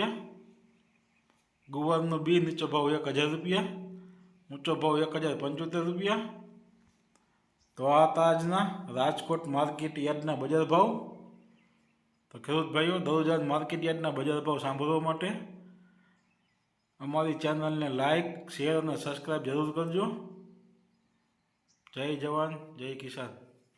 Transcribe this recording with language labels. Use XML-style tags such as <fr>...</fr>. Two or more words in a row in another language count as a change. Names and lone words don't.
<gu>ગુવારનુ બી નીચો ભાવ 1000 રુપિયા, ઊંચો ભાવ 1075 રુપિયા। તો આ તાજના રાજકોટ માર્કેટ યાર્ડના બજાર ભાવ। તો ખેડૂત ભાઈઓ દરરોજ માર્કેટ યાર્ડના બજાર ભાવ સાંભળવા માટે અમારી ચેનલ ને</gu> <en>like share</en> <gu>और સબ્સ્ક્રાઇબ જરૂર કરજો।</gu> <hi>जय जवान जय किसान।</hi>